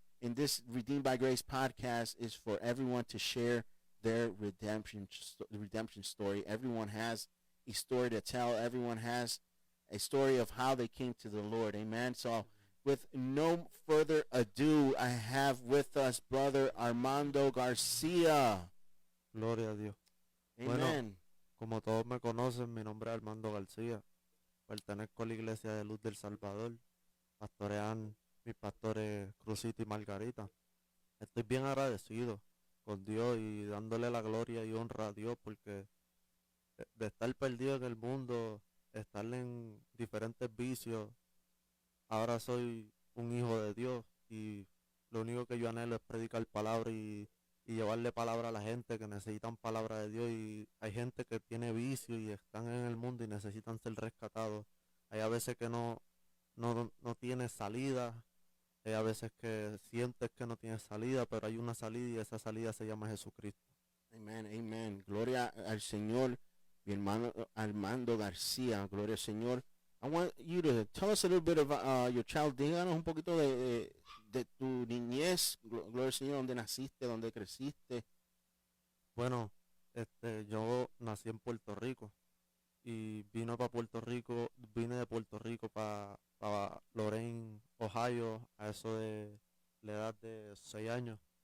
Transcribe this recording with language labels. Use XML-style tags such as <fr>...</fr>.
<en>And this Redeemed by Grace podcast is for everyone to share their redemption story. Everyone has a story to tell. Everyone has a story of how they came to the Lord. Amen. So with no further ado, I have with us Brother Armando Garcia.</en> <es>Gloria a Dios. Amen. Bueno, como todos me conocen, mi nombre es Armando García. Pertenezco a la Iglesia de Luz del Salvador. Pastorean mis pastores Crucito y Margarita. Estoy bien agradecido con Dios y dándole la gloria y honra a Dios, porque de estar perdido en el mundo, estar en diferentes vicios, ahora soy un hijo de Dios y lo único que yo anhelo es predicar palabra y llevarle palabra a la gente que necesitan palabra de Dios. Y hay gente que tiene vicio y están en el mundo y necesitan ser rescatados. Hay a veces que no tiene salida, hay a veces que sientes que no tienes salida, pero hay una salida y esa salida se llama Jesucristo. Amen, amen. Gloria al Señor, mi hermano Armando García. Gloria al Señor.</es> <en>I want you to tell us a little bit about your child.</en> <es>Díganos un poquito de tu niñez. Gloria al Señor, dónde naciste, dónde creciste. Bueno, yo nací en Puerto Rico y vine de Puerto Rico para Lorain, Ohio, a eso de la edad de 6 años.</es>